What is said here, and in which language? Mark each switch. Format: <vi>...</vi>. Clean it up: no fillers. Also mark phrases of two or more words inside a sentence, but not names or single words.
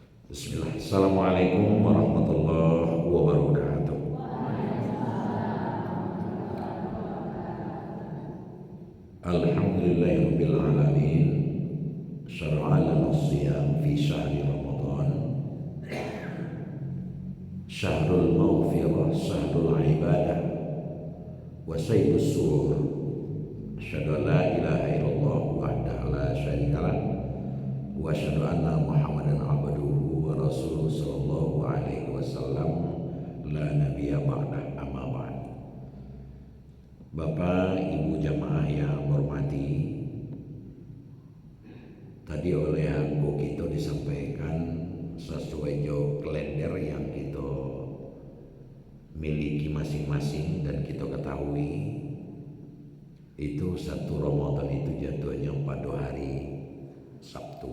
<ar>Bismillah. السلام عليكم ورحمة الله وبركاته. الحمد لله رب العالمين. شرع لنا الصيام في شهر رمضان. شهر المغفرة، شهر العبادة، وسيد السرور. أشهد أن لا إله إلا الله وحده لا شريك له وأشهد أن محمدا عبده ورسوله صلى الله عليه وسلم لا نبي بعده أما بعد.</ar> <id>Bapak Ibu jamaah yang hormati, tadi oleh anggo kita disampaikan sesuai jo kalender yang kita miliki masing-masing, dan kita ketahui itu satu Ramadan itu jatuhnya pada hari Sabtu.</id>